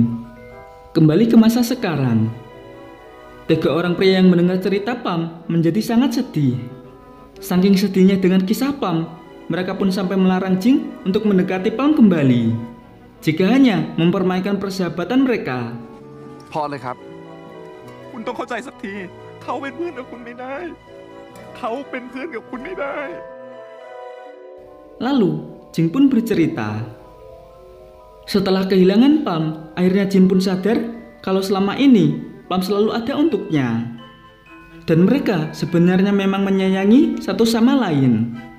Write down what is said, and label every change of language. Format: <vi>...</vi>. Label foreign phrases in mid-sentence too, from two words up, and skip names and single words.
<id>Kembali ke masa sekarang. 3 orang pria yang mendengar cerita Plum menjadi sangat sedih. Saking sedihnya dengan kisah Plum, mereka pun sampai melarang Jing untuk mendekati Plum kembali, jika hanya mempermainkan persahabatan mereka.</id> <th>พอเลยครับ คุณต้องเข้าใจสักที เขาเป็นเพื่อนกับคุณไม่ได้ เขาเป็นเพื่อนกับคุณไม่ได้</th> <id>Lalu Jing pun bercerita. Setelah kehilangan Plum, akhirnya Jin pun sadar kalau selama ini Plum selalu ada untuknya. Dan mereka sebenarnya memang menyayangi satu sama lain.</id>